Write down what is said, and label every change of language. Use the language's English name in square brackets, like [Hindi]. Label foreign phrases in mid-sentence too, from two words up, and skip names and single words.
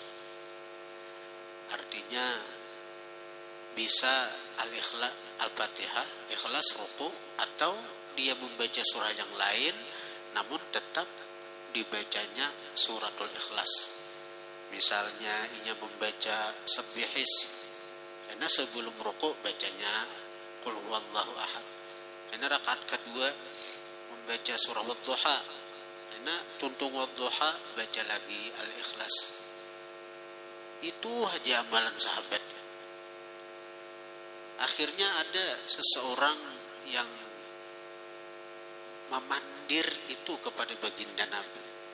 [Indonesian] Artinya bisa Al-Fatihah, Ikhlas, ruku, atau dia membaca surah yang lain namun tetap dibacanya suratul Ikhlas. Misalnya ia membaca Sabbihis, karena sebelum ruku bacanya [Arabic] قل هو الله أحد. [Indonesian] Karena rakaat kedua membaca surah Wadduha. Karena tuntung Wadduha baca lagi Al-Ikhlas. Itu aja amalan sahabat. Akhirnya ada seseorang yang memandir itu kepada baginda Nabi.